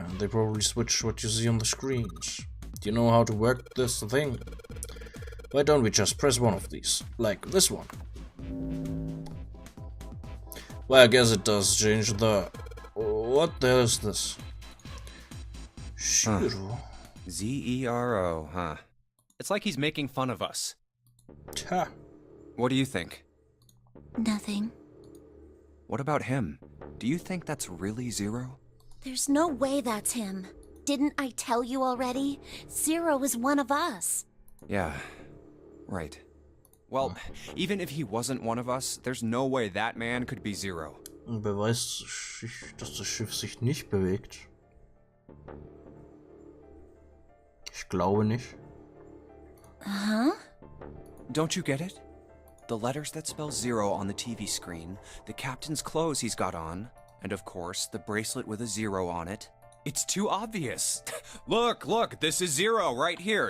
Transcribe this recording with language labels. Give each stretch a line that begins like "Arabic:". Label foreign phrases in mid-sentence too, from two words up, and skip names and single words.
English: They probably switch what you see on the screens. Do you know how to work this thing? Why don't we just press one of these? Like this one. Well, I guess it does change the... What the hell is this? Shiro. Z-E-R-O, huh? It's like he's making fun of us. Ha. What do you think? Nothing. What about him? Do you think that's really Zero? There's no way that's him. Didn't I tell you already? Zero is one of us. Yeah, right. Well, even if he wasn't one of us, there's no way that man could be Zero.
German: Beweist, dass das Schiff sich nicht bewegt. Ich glaube nicht.
English: Huh? Don't you get it? The letters that spell Zero on the TV screen, the captain's clothes he's got on, and of course, the bracelet with a zero on it. It's too obvious. Look, this is Zero right here.